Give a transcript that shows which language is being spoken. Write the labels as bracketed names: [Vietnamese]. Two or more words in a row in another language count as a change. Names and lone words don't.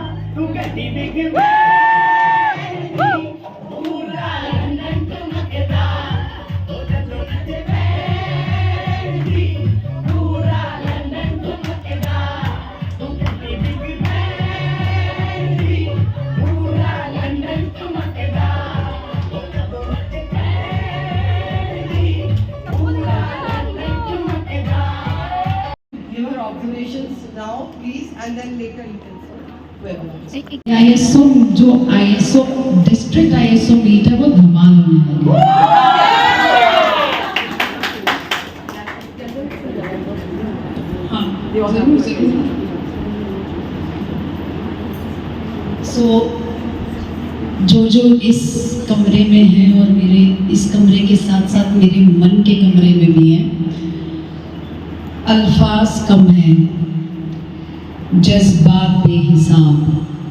[Punjabi] ਤੂ ਕਹਿਤੀ [English] big band [Punjabi] ਪੂਰਾ ਲੰਦਨ ਚਮਕਦਾ ਓ ਜਦੋਂ ਨੱਚੇ ਬੈਂਡ ਪੂਰਾ ਲੰਦਨ ਚਮਕਦਾ ਤੂ ਕਹਿਤੀ [English] big band [Punjabi] ਪੂਰਾ ਲੰਦਨ ਚਮਕਦਾ ਓ ਜਦੋਂ ਨੱਚੇ ਬੈਂਡ ਪੂਰਾ ਲੰਦਨ ਚਮਕਦਾ. [English] Give her observations now, please, and then later you can say whoever wants. [Hindi] ISO जो [English] ISO district ISO meet [Hindi] है वो धमाल होने वाली है. हाँ जरूर जरूर. सो जो इस कमरे में है और मेरे इस कमरे के साथ साथ मेरे मन के कमरे में भी है, अल्फाज कम है, जज्बात बेहिसाब.